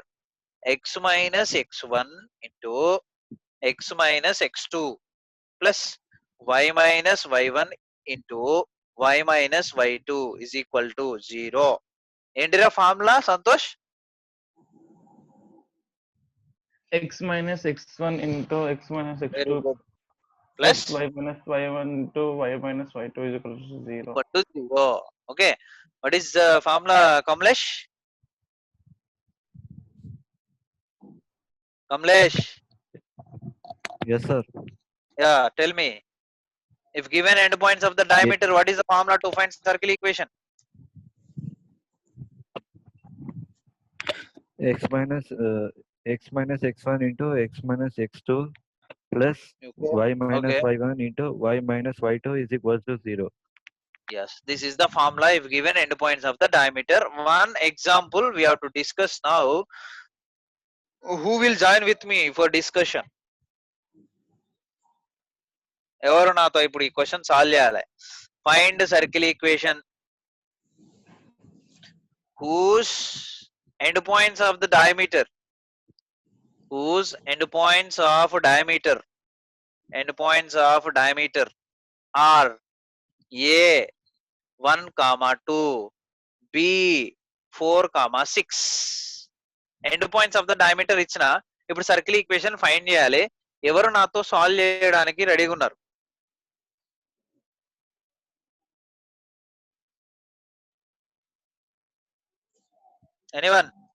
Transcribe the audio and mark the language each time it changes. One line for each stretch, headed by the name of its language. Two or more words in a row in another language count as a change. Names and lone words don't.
English: x minus x1 into x minus x2 plus y minus y1 into y minus y2 is equal to 0.
Telugu: ఏంటిరా ఫార్ములా సంతోష్?
English: x minus x1 into x minus x2 plus y minus y1 into y minus y2 is equal to 0. Equal to 0. Okay. What is the formula, Kamlesh? Kamlesh. Yes, sir. Yeah, tell me. If given endpoints of the diameter, what is the formula to find circle equation? X minus x1 into x minus x2 plus Okay. y minus Okay. y1 into y minus y2 is equal to 0. Yes, this is the formula if given endpoints of the diameter. One example we have to discuss now. Who will join with me for discussion?
Telugu: ఎవరు నాతో ఇప్పుడు ఈ
English: question solve
Telugu: చేయాలి.
English: find circle equation whose endpoints of the diameter, whose endpoints of diameter are a 1, 2, b 4, 6. end points of the diameter
Telugu: ఇచ్చిన ఇప్పుడు
English: circle equation find చేయాలి.
Telugu: ఎవరు నాతో సాల్వ్ చేయడానికి రెడీగా ఉన్నారు?
English: ఎనీవన్?